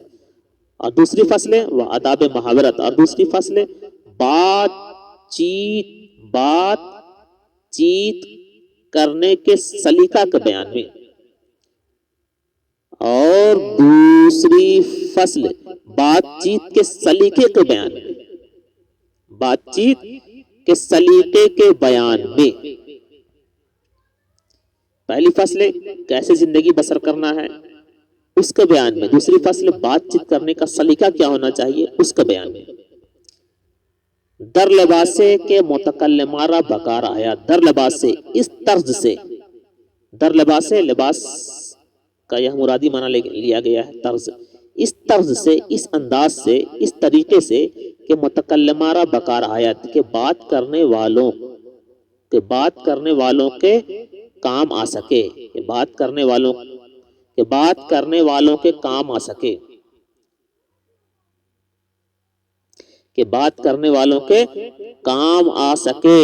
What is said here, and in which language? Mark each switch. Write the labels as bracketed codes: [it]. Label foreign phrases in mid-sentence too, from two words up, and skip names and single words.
[ur] اور دوسری فصل ہے وہ آداب محاورت، اور دوسری فصل ہے بات چیت کرنے کے سلیقہ کے بیان میں، اور دوسری فصل بات چیت کے سلیقے کے بیان میں، بات چیت کے سلیقے کے بیان میں۔ پہلی فصل کیسے زندگی بسر کرنا ہے اس کے بیان میں، دوسری فصل بات چیت کرنے کا سلیقہ کیا ہونا چاہیے اس کے بیان میں۔ [fa] در لباسے کے متکلمارہ بکار آیا، در لباسے [ur] اس طرز سے، [fa] در لباسے [ur] لباس کا یہ مرادی معنی لیا گیا ہے طرز، اس طرز سے، اس انداز سے، اس طریقے سے کہ [fa] متکلمارہ بکار آیت، [ur] کہ بات کرنے والوں کے کام آ سکے، کہ بات کرنے والوں کے کام آ سکے، کہ بات کرنے والوں کے کام آ سکے۔